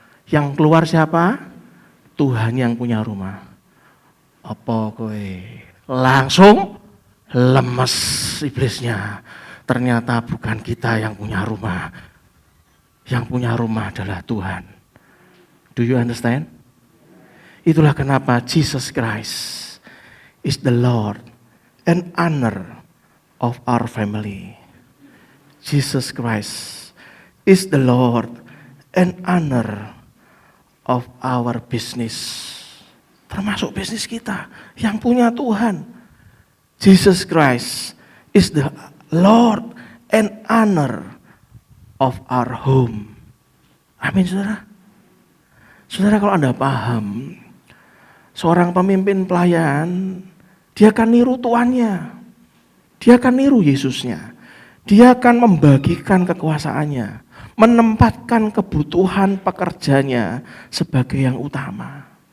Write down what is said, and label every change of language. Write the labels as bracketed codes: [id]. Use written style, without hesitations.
[id] Yang keluar siapa? Tuhan yang punya rumah. Apa kowe? Langsung lemes iblisnya. Ternyata bukan kita yang punya rumah. Yang punya rumah adalah Tuhan. [en] Do you understand? [id] Itulah kenapa [en] Jesus Christ is the Lord and honor of our family. Jesus Christ is the Lord and honor of our business. [id] Termasuk bisnis kita yang punya Tuhan. [en] Jesus Christ is the Lord and honor of our home. [id] Amin, saudara. Saudara, kalau Anda paham, seorang pemimpin pelayan, dia akan niru tuannya. Dia akan niru Yesusnya. Dia akan membagikan kekuasaannya, menempatkan kebutuhan pekerjanya sebagai yang utama.